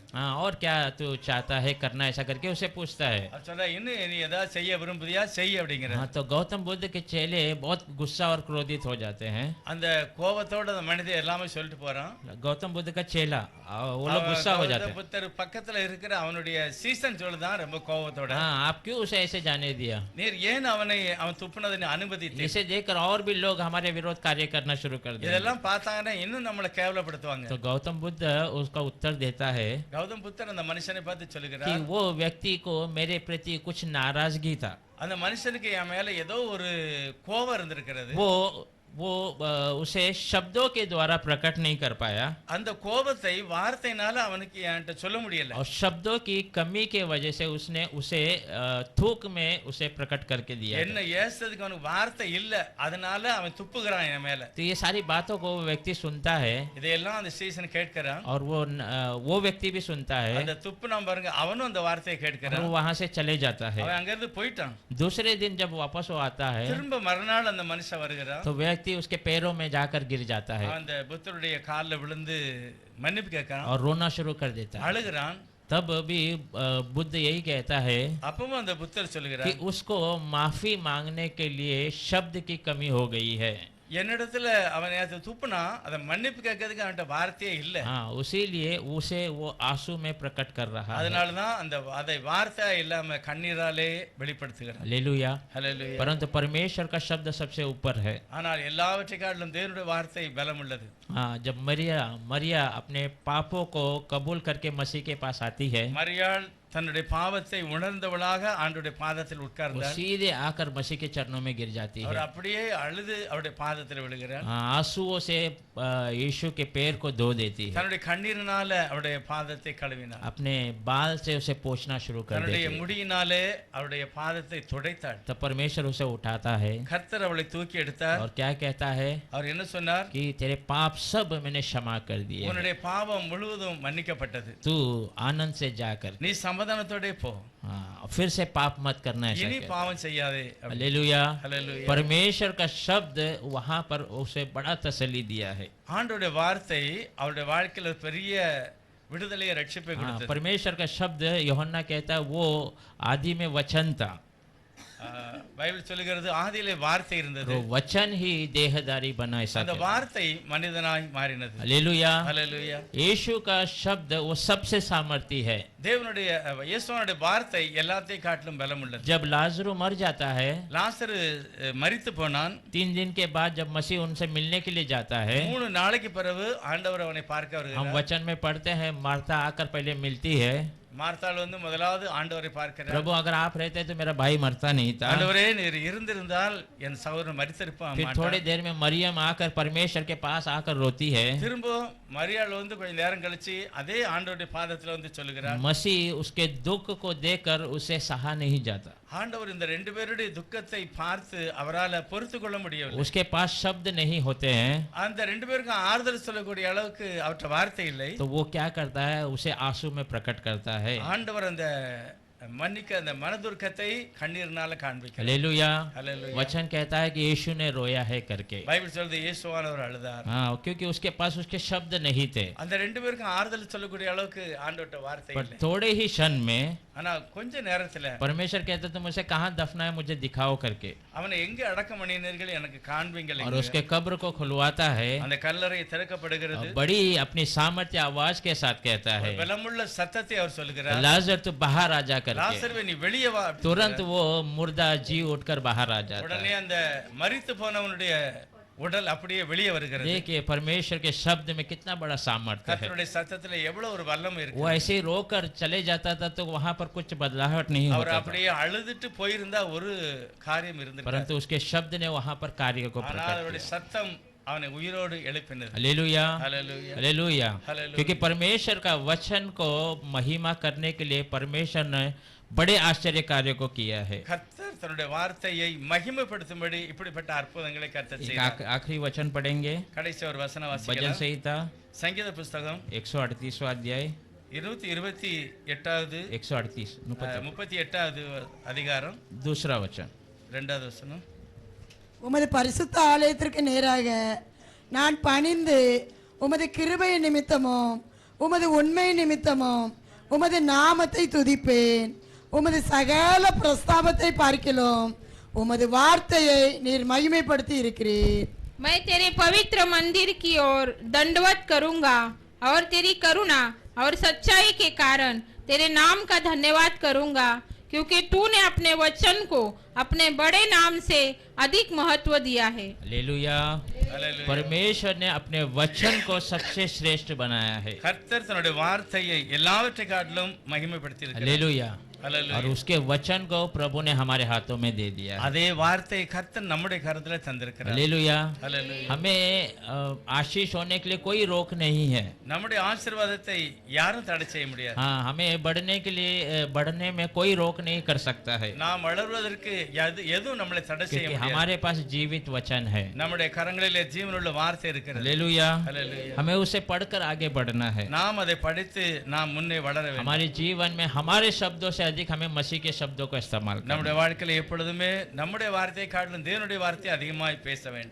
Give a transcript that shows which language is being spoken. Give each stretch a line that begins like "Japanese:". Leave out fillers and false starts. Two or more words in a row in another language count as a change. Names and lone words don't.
Hindi: हाँ, और क्या तू चाहता है करना, ऐसा करके उसे पूछता है.
Tamil: அவர் சொல்றா இன்னும் நீ ஏதாவது செய்ய விரும்புறியா செய் அப்படிங்கிறார்.
Hindi: हाँ, तो गौतम बुद्ध के चेले बहुत गुस्सा और क्रोधित हो जाते हैं.
Tamil: அந்த கோபத்தோட அந்த மனிதன் எல்லாமே சொல்லிட்டு போறான்.
Hindi: गौतम बुद्ध का चेला वो लोग गुस्सा हो जाते हैं.
Tamil: புத்தர் பக்கத்துல இருக்கிற அவனுடைய சீசன் சொல்லுதான் ரொம்ப கோபத்தோட.
Hindi: हाँ, आप क्यों उसे ऐसे जाने दिया?
Tamil: நீர் ஏன் அவன் துப்புனதை அனுமதித்தீர்?
Hindi: इसे देखकर और भी लोग हमारे विरोध कार्य करना शुरू कर दिए.
Tamil: இதெல்லாம் பார்த்தாங்கன்னா இன்னும் நம்மளை கேவலப்படுத்துவாங்க.
Hindi: तो गौतम बुद्ध उसका उत्तर देता है
Tamil: கௌதம் புத்தர் அந்த மனுஷனை பார்த்து
Hindi: कि
Tamil: சொல்லுகிறார்,
Hindi: वो व्यक्ति को मेरे प्रति कुछ नाराजगी था.
Tamil: அந்த மனுஷனுக்கு என் மேல ஏதோ ஒரு கோபம் இருந்திருக்கிறது.
Hindi: वो उसे शब्दों के द्वारा प्रकट नहीं कर पाया
Tamil: அந்த கோபத்தை வார்த்தையினால அவனுக்கு என்கிட்ட சொல்ல முடியல.
Hindi: और शब्दों की कमी के वजह से उसने उसे थूक में उसे प्रकट करके दिया.
Tamil: என்ன ஏசுறதுக்கு அவனுக்கு வார்த்தை இல்ல, அதனால அவன் துப்புகிறான் என் மேல.
Hindi: तो ये सारी बातों को वो व्यक्ति सुनता है
Tamil: இதையெல்லாம் அந்த சீசன் கேட்கிறான்.
Hindi: और वो व्यक्ति भी सुनता है
Tamil: அந்த துப்புனாம் பாருங்க, அவனும் அந்த வார்த்தையை
Hindi: और
Tamil: கேட்கிறான்.
Hindi: वो वहां से चले जाता है.
Tamil: அவன் அங்கிருந்து போயிட்டான்.
Hindi: दूसरे दिन जब वापस वो आता है
Tamil: திரும்ப மறுநாள் அந்த மனுஷன் வருகிறான்.
Hindi: तो व्यक्ति व्यक्ति उसके पैरों में जाकर गिर जाता है
Tamil: அந்த புத்தருடைய காலில் விழுந்து மன்னிப்பு கேட்கறான்,
Hindi: और रोना शुरू कर देता है।
Tamil: அழுகிறான்.
Hindi: तब भी बुद्ध यही कहता है
Tamil: அப்பவும் அந்த புத்தர்
Hindi: कि
Tamil: சொல்லுகிறார்,
Hindi: उसको माफी मांगने के लिए शब्द की कमी हो गई है।
Tamil: என்னிடத்துல அவன் நேத்து துப்புனா அதை மன்னிப்பு கேட்கறதுக்கு அவன்கிட்ட வார்த்தையே இல்ல.
Hindi: हाँ, उसीलिए उसे वो आंसू में प्रकट कर रहा है।
Tamil: அதனாலதான் அதை வார்த்தை இல்லாம कண்ணீராலே வெளிப்படுத்துகிறான்.
Hindi: हालेलुया।
Tamil: ஹல்லேலூயா.
Hindi: परंतु परमेश्वर का शब्द सबसे ऊपर है।
Tamil: ஆனால் எல்லாவற்றை காட்டிலும் தேவனுடைய வார்த்தை பலம் உள்ளது.
Hindi: हाँ, जब मरिया अपने पापों को कबूल करके मसीह के पास आती है,
Tamil: மரியாள் தன்னுடைய பாவத்தை உணர்ந்தவளாக ஆண்டவருடைய பாதத்தில்
Hindi: वो
Tamil: உட்கார்ந்தாள்.
Hindi: सीधे आकर मसीह के चरणों में गिर जाती
Tamil: அவர்
Hindi: है।
Tamil: அப்படியே அழுது அவருடைய பாதத்தில் விழுகிறார்.
Hindi: हाँ, आंसुओं से यीशु के पैर को धो देती है।
Tamil: தன்னுடைய கண்ணீரினால அவருடைய பாதத்தை கழுவினார்.
Hindi: अपने बाल से उसे पोंछना शुरू कर
Tamil: தன்னுடைய
Hindi: देती है।
Tamil: முடியினாலே அவருடைய பாதத்தை துடைத்தாள்.
Hindi: तब परमेश्वर उसे उठाता है
Tamil: கர்த்தர் அவளை தூக்கி எடுத்தார்.
Hindi: और क्या कहता है
Tamil: அவர் என்ன சொன்னார்?
Hindi: कि तेरे पाप सब मैंने क्षमा कर दिए हैं।
Tamil: உன்னுடைய பாவம் முழுவதும் மன்னிக்கப்பட்டது.
Hindi: तू आनंद से जाकर
Tamil: நீ சமாதானத்தோட போ,
Hindi: हाँ, फिर से पाप मत करना है।
Tamil: இனி பாவம் செய்யாதே.
Hindi: हालेलुया।
Tamil: ஹல்லேலூயா.
Hindi: परमेश्वर का शब्द वहां पर उसे बड़ा तसल्ली दिया है।
Tamil: ஆண்டவருடைய வார்த்தை அவருடைய வாழ்க்கையில ஒரு பெரிய விடுதலையை ரட்சிப்பை
Hindi: हाँ,
Tamil: கொடுத்தது.
Hindi: परमेश्वर का शब्द यूहन्ना कहता है वो आदि में वचन था,
Tamil: பைபிள் சொல்லுகிறது ஆதியிலே வார்த்தை இருந்தது,
Hindi: वो वचन ही देहधारी बना। ऐसा
Tamil: அந்த
Hindi: कहता है।
Tamil: வார்த்தை மனிதனாய் மாறினது.
Hindi: हालेलुया।
Tamil: ஹல்லேலூயா.
Hindi: यीशु का शब्द वो सबसे सामर्थी है।
Tamil: தேவனுடைய இயேசுவினுடைய வார்த்தை எல்லாத்தையும் காட்டிலும் பலம் உள்ளது.
Hindi: जब लाजरू मर जाता है,
Tamil: லாசரு மரித்து போனான்.
Hindi: 3 दिन के बाद जब मसीह उनसे मिलने के लिए जाता है,
Tamil: 3 நாளைக்கு பிறகு ஆண்டவர் அவனை பார்க்க
Hindi: हम
Tamil: வருகிறார்.
Hindi: वचन में पढ़ते हैं मार्था आकर पहले मिलती है,
Tamil: மார்த்தாள் வந்து முதலாவது ஆண்டவரை பார்க்கிறார்.
Hindi: प्रभु अगर आप रहते तो मेरा भाई मरता नहीं था।
Tamil: ஆண்டவரே நீர் இருந்திருந்தால் என் சகோதரன் மரித்திருப்பான்.
Hindi: फिर थोड़ी देर में मरियम आकर परमेश्वर के पास आकर रोती है।
Tamil: திரும்ப மரியாள் வந்து கொஞ்ச நேரம் கழிச்சு அதே ஆண்டவருடைய பாதத்துல வந்து சொல்லுகிறார்.
Hindi: मसीह उसके दुख को देखकर उसे सहा नहीं जाता,
Tamil: ஆண்டவர் இந்த 2 பேருடைய துக்கத்தை பார்த்து அவரால பொறுத்து கொள்ள முடியவில்லை.
Hindi: उसके पास शब्द नहीं होते हैं,
Tamil: அந்த 2 பேருக்கும் ஆறுதல் சொல்லக்கூடிய அளவுக்கு அவற்றை வார்த்தை இல்லை.
Hindi: तो वो क्या करता है, उसे आंसू में प्रकट करता है।
Tamil: ஆண்டவர் அந்த மன்னிக்க அந்த மனதுர்க்கத்தை கண்ணீர்னால காண்பிக்கிறார்.
Hindi: हालेलुया।
Tamil: ஹல்லேலூயா.
Hindi: वचन कहता है कि यीशु ने रोया है करके।
Tamil: பைபிள் சொல்லுது இயேசுவானவர் அழுதார்.
Hindi: हाँ, क्योंकि उसके पास उसके शब्द नहीं थे।
Tamil: அந்த 2 பேருக்கும் ஆறுதல் சொல்லக்கூடிய அளவுக்கு ஆண்டவர்ட்ட வார்த்தை
Hindi: पर
Tamil: இல்லை.
Hindi: थोड़े ही क्षण में
Tamil: ஆனா கொஞ்ச நேரத்துல
Hindi: परमेश्वर कहते तुम उसे कहाँ दफना है, मुझे दिखाओ करके,
Tamil: அவனை எங்க அடக்கம் பண்ணினீர்கள் எனக்கு காண்பீங்கள்.
Hindi: और उसके कब्र को खुलवाता है।
Tamil: அந்த கல்லறை திறக்கப்படுகிறது.
Hindi: और बड़ी अपनी सामर्थ्य आवाज के साथ कहता है,
Tamil: பலமுள்ள சத்தத்தை அவர் சொல்லுகிறார்.
Hindi: लाजर तू बाहर आ जा करके।
Tamil: லாசருவே நீ வெளியே வா.
Hindi: तुरंत वो मुर्दा जी उठकर बाहर आ जाता
Tamil: உடனே
Hindi: है।
Tamil: அந்த மரித்து போனவனுடைய உடல் அப்படியே வெளியே வருகிறது.
Hindi: देखिए परमेश्वर के शब्द में कितना बड़ा सामर्थ्य है।
Tamil: கர்த்தருடைய சத்தத்துல எவ்வளவு ஒரு வல்லமை இருக்கு.
Hindi: वो ऐसे ही रोकर चले जाता था तो वहां पर कुछ बदलाहट नहीं
Tamil: அவர்
Hindi: होता था,
Tamil: அப்படியே அழுதுட்டு போயிருந்தா ஒரு காரியம் இருந்திருக்காது.
Hindi: परंतु उसके शब्द ने वहां पर कार्य को
Tamil: ஆனால்
Hindi: प्रकट
Tamil: அவருடைய
Hindi: किया।
Tamil: சத்தம் அவனை उयरोடு எழுப்பினது.
Hindi: हालेलुया।
Tamil: ஹல்லேலூயா.
Hindi: हालेलुया। हालेलुया। क्योंकि परमेश्वर का वचन को महिमा करने के लिए परमेश्वर ने बड़े आश्चर्य कार्य को किया है।
Tamil: கர்த்தர் தன்னுடைய வார்த்தையை மகிமைப்படுத்தும்படி இப்படிப்பட்ட அற்புதங்களை கர்த்தர்
Hindi: एक
Tamil: செய்தார்.
Hindi: आखिरी वचन पढ़ेंगे,
Tamil: கடைசி ஒரு வசனம்
Hindi: भजन
Tamil: வாசிக்கலாம்.
Hindi: संहिता
Tamil: சங்கீத புஸ்தகம்
Hindi: 138वां अध्याय
Tamil: 128வது 138 38வது அதிகாரம்
Hindi: दूसरा वचन।
Tamil: 2வது வசனம். உமது பரிசுத்த ஆலயத்திற்கு நேராக நான் பணிந்து உமது கிருபை நிமித்தமும் உமது உண்மை நிமித்தமும் உமது நாமத்தை துதிப்பேன். உமது சகல பிரஸ்தாபத்தை பார்க்கிலும் உமது வார்த்தையை நீர் மகிமைப்படுத்தி இருக்கிறீர்.
Hindi: मैं तेरे पवित्र मंदिर की ओर दंडवत करूंगा और तेरी करुणा और सच्चाई के कारण तेरे नाम का धन्यवाद करूंगा, क्योंकि तूने अपने वचन को अपने बड़े नाम से अधिक महत्व दिया है। हालेलुया।
Tamil: ஹல்லேலூயா.
Hindi: परमेश्वर ने अपने वचन को सबसे श्रेष्ठ बनाया है।
Tamil: கர்த்தர் தன்னுடைய வார்த்தையை எல்லாவற்றை காட்டிலும் மகிமைப்படுத்தி இருக்கிறார்.
Hindi: हालेलुया।
Tamil: ஹல்லேலூயா.
Hindi: और उसके वचन को प्रभु ने हमारे हाथों में दे दिया है।
Tamil: அதே வார்த்தையை கர்த்தர் நம்முடைய கருத்துல தந்திருக்கிறார்.
Hindi: हालेलुया।
Tamil: ஹல்லேலூயா.
Hindi: हमें आशीष होने के लिए कोई रोक नहीं है।
Tamil: நம்முடைய ஆசீர்வாதத்தை யாரும் தடை செய்ய முடியாது.
Hindi: हाँ, हमें बढ़ने के लिए बढ़ने में कोई रोक नहीं कर सकता है,
Tamil: நாம் வளர்வதற்கு எதுவும் நம்மளை தடை செய்ய
Hindi: क्योंकि
Tamil: முடியாது.
Hindi: हमारे पास जीवित वचन है।
Tamil: நம்முடைய கரங்களிலே ஜீவனுள்ள வார்த்தை இருக்கிறது.
Hindi: हालेलुया।
Tamil: ஹல்லேலூயா.
Hindi: हमें उसे पढ़कर आगे बढ़ना है।
Tamil: நாம் அதை படித்து நாம் முன்னே வளர வேண்டும்.
Hindi: हमारे जीवन में हमारे शब्दों से अधिक हमें मसीह के शब्दों को इस्तेमाल करना
Tamil: நம்முடைய வாழ்க்கையில எப்பொழுதுமே நம்முடைய வார்த்தையை காட்டிலும் தேவனுடைய வார்த்தையை அதிகமாய் பேச வேண்டும்.